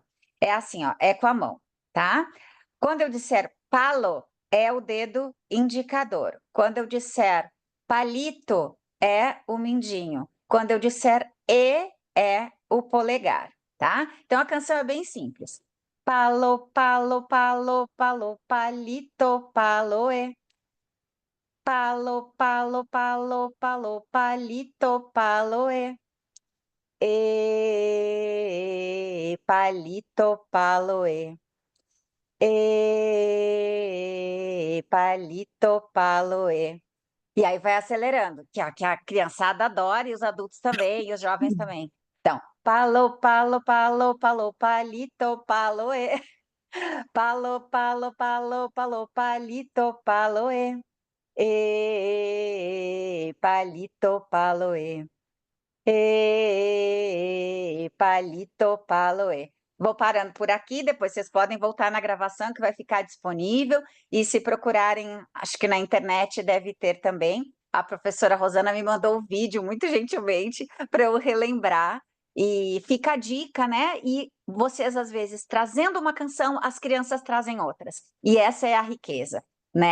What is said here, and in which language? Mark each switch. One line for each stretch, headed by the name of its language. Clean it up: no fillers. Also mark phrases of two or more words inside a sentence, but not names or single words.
Portuguese: É assim, ó, é com a mão, tá? Quando eu disser palo, é o dedo indicador. Quando eu disser palito, é o mindinho. Quando eu disser e, é o polegar, tá? Então a canção é bem simples.
Spanish: Palo, palo, palo, palo, palito, paloe. Palo, palo, palo, palo, palito, paloe. Palito, paloe. Palito, paloe.
Portuguese: E aí vai acelerando, que a criançada adora, e os adultos também, e os jovens também. Então,
Spanish: palo, palo, palo, palo, palito, paloe. Palo, palo, palo, palo, palito, paloe. Palito, paloe. Palito, paloe.
Portuguese: Vou parando por aqui, depois vocês podem voltar na gravação que vai ficar disponível, e se procurarem, acho que na internet deve ter também. A professora Rosana me mandou o vídeo, muito gentilmente, para eu relembrar, e fica a dica, né? E vocês, às vezes, trazendo uma canção, as crianças trazem outras, e essa é a riqueza, né?